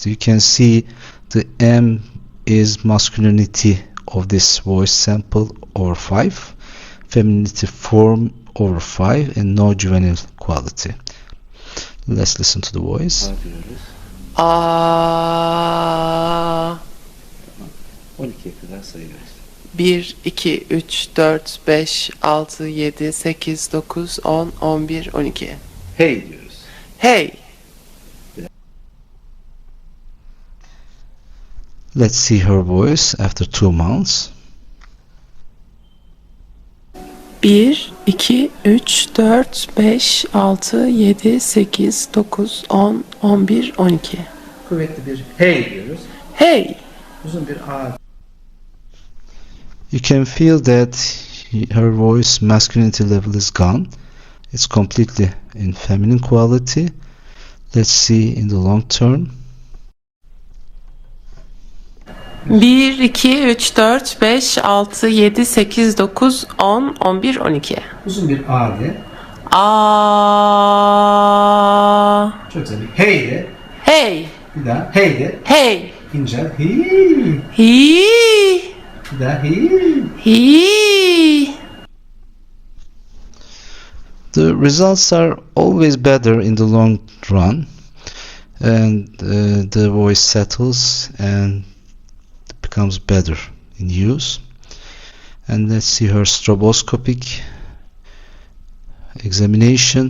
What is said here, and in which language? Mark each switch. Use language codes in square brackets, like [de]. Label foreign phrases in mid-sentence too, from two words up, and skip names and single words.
[en] You can see the M is masculinity of this voice sample over 5, femininity 4 over 5, and no juvenile quality. Let's listen to the voice. A [tr] 12'ye kadar sayıyoruz. 1, 2, 3, 4, 5, 6, 7, 8, 9, 10, 11, 12. Hey diyoruz. Hey. [en] Let's see her voice after 2 months. [tr] 1, 2, 3, 4, 5, 6, 7, 8, 9, 10, 11, 12. Kuvvetli bir hey diyoruz. Hey. Uzun bir A. [en] You can feel that her voice masculinity level is gone. It's completely in feminine quality. Let's see in the long term. [tr] 1, 2, 3, 4, 5, 6, 7, 8, 9, 10, 11, 12. Uzun bir A de. A. Çok güzel bir hey de. Hey. Bir daha hey de. Hey. İnce hi. Hi. Bir daha hi. Hi. [en] The results are always better in the long run, and the voice settles and becomes better in use. And let's see her stroboscopic examination.